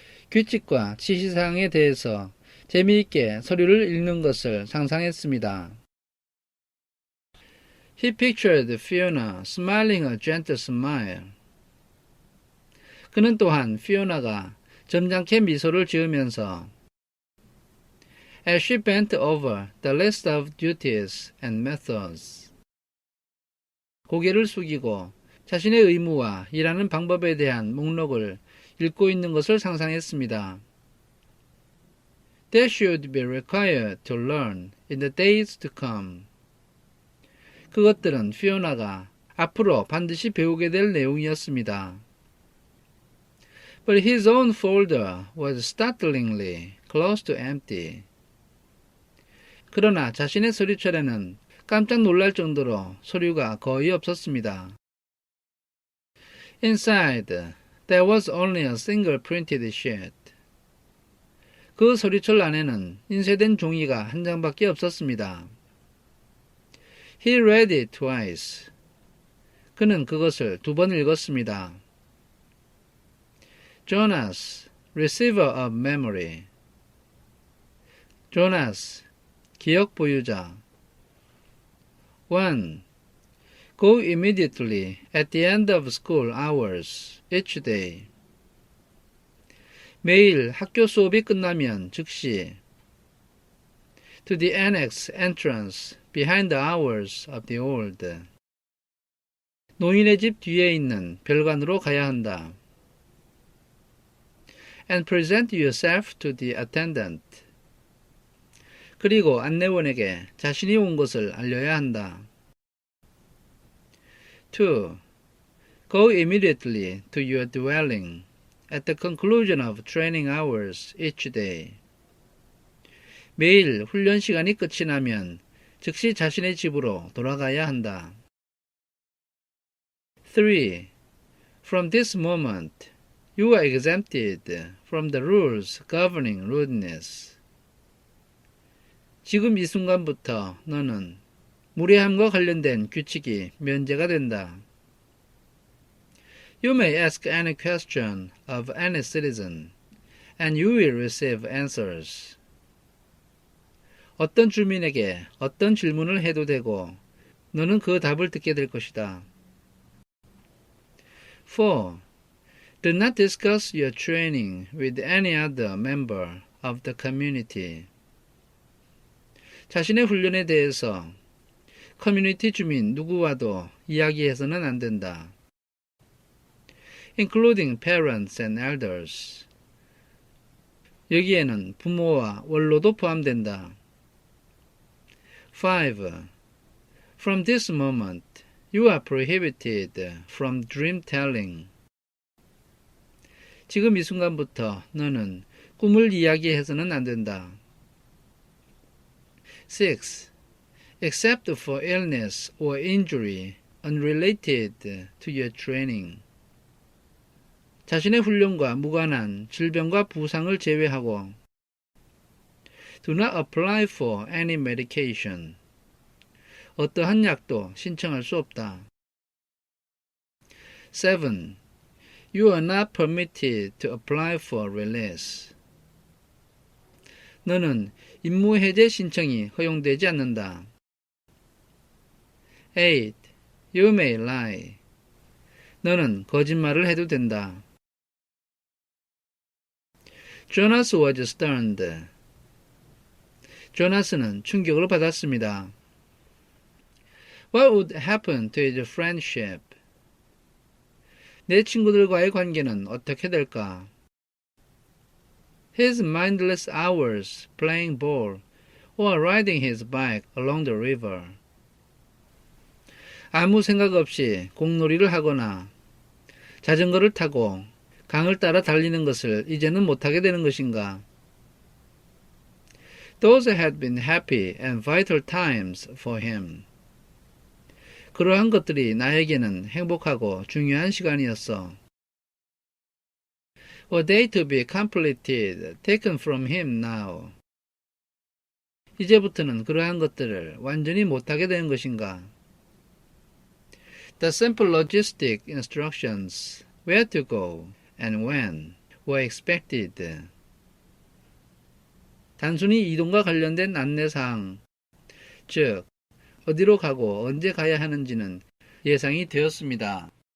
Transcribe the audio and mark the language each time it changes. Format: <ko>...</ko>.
<ko>규칙과 지시사항에 대해서 재미있게 서류를 읽는 것을 상상했습니다.</ko> <en>He pictured Fiona smiling a gentle smile.</en> <ko>그는 또한 피오나가 점잖게 미소를 지으면서</ko> <en>as she bent over the list of duties and methods.</en> <ko>고개를 숙이고 자신의 의무와 일하는 방법에 대한 목록을 읽고 있는 것을 상상했습니다.</ko> <en>That should be required to learn in the days to come.</en> <ko>그것들은 피오나가 앞으로 반드시 배우게 될 내용이었습니다.</ko> <en>But his own folder was startlingly close to empty.</en> <ko>그러나 자신의 서류철에는 깜짝 놀랄 정도로 서류가 거의 없었습니다.</ko> <en>Inside, there was only a single printed sheet.</en> <ko>그 서류철 안에는 인쇄된 종이가 한 장밖에 없었습니다.</ko> <en>He read it twice.</en> <ko>그는 그것을 2번 읽었습니다.</ko> <en>Jonas, receiver of memory.</en> <ko>Jonas, 기억 보유자.</ko> <en>1. Go immediately at the end of school hours each day.</en> <ko>매일 학교 수업이 끝나면 즉시</ko> <en>to the annex entrance behind the hours of the old.</en> <ko>노인의 집 뒤에 있는 별관으로 가야 한다.</ko> <en>And present yourself to the attendant.</en> <ko>그리고 안내원에게 자신이 온 것을 알려야 한다.</ko> <en>2. Go immediately to your dwelling at the conclusion of training hours each day.</en> <ko>매일 훈련 시간이 끝이 나면 즉시 자신의 집으로 돌아가야 한다.</ko> <en>3. From this moment, you are exempted from the rules governing rudeness.</en> <ko>지금 이 순간부터 너는 무례함과 관련된 규칙이 면제가 된다.</ko> <en>You may ask any question of any citizen, and you will receive answers.</en> <ko>어떤 주민에게 어떤 질문을 해도 되고 너는 그 답을 듣게 될 것이다.</ko> <en>4. Do not discuss your training with any other member of the community.</en> <ko>자신의 훈련에 대해서 커뮤니티 주민 누구와도 이야기해서는 안 된다.</ko> <en>Including parents and elders.</en> <ko>여기에는 부모와 원로도 포함된다.</ko> <en>5. From this moment, you are prohibited from dream telling.</en> <ko>지금 이 순간부터 너는 꿈을 이야기해서는 안 된다.</ko> <en>6. Except for illness or injury unrelated to your training.</en> <ko>자신의 훈련과 무관한 질병과 부상을 제외하고</ko> <en>Do not apply for any medication.</en> <ko>어떠한 약도 신청할 수 없다.</ko> <en>7. You are not permitted to apply for release.</en> <ko>너는 임무 해제 신청이 허용되지 않는다.</ko> <en>8. You may lie.</en> <ko>너는 거짓말을 해도 된다.</ko> <en>Jonas was stunned.</en> <ko>조나스는 충격을 받았습니다.</ko> <en>What would happen to his friendship?</en> <ko>내 친구들과의 관계는 어떻게 될까?</ko> <en>His mindless hours playing ball or riding his bike along the river.</en> <ko>아무 생각 없이 공놀이를 하거나 자전거를 타고 강을 따라 달리는 것을 이제는 못하게 되는 것인가?</ko> <en>Those had been happy and vital times for him.</en> <ko>그러한 것들이 나에게는 행복하고 중요한 시간이었어.</ko> <en>Were they to be completed, taken from him now?</en> <ko>이제부터는 그러한 것들을 완전히 못하게 되는 것인가?</ko> <en>The simple logistic instructions, where to go and when, were expected.</en> <ko>단순히 이동과 관련된 안내사항, 즉 어디로 가고 언제 가야 하는지는 예상이 되었습니다.</ko>